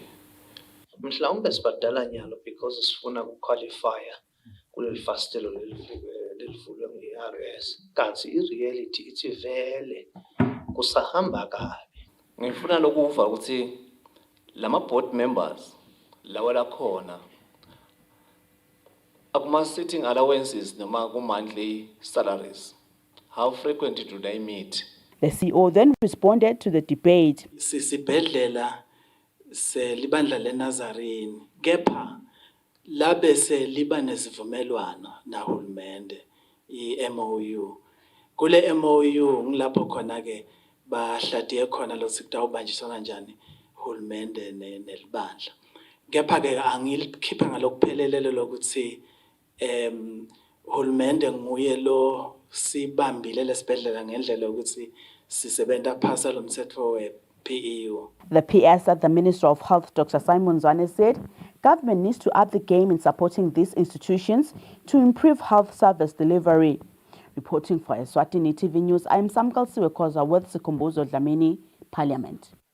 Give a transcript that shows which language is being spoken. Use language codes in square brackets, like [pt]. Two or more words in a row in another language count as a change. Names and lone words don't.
[ss] Mhlawumbe sibadala nyalo because sifuna ukuqualifya kuleli fastelo lelivulwe nge-RS. Kanti i-reality ithi vele kusahamba kabi. Ngifuna lokuva ukuthi lama board members lawa la khona akuma [en] sitting allowances [ss] noma ku [en] monthly salaries. How frequent do they meet? The CEO then responded to the debate. [ss] Sisibhedlela selibandla leNazarene kepha labe seliba nesivumelwano nahulumende i-MOU. Kule MOU ngilapho khona ke bahladiye khona lokuthi kutawubanjiswana kanjani hulumende nelibandla. Kepha ke angilikhipha ngalokuphelelele lokuthi hulumende nguye lo sibambile lesibhedlela ngendlela yokuthi sisebenta phasa lo mthetho we-PEU. [en] The PS at the Minister of Health, Dr. Simon Zwane, said government needs to up the game in supporting these institutions to improve health service delivery. Reporting for Eswatini TV News, I am Samkal Siwekoza with Sikumbuzo Dlamini, Parliament.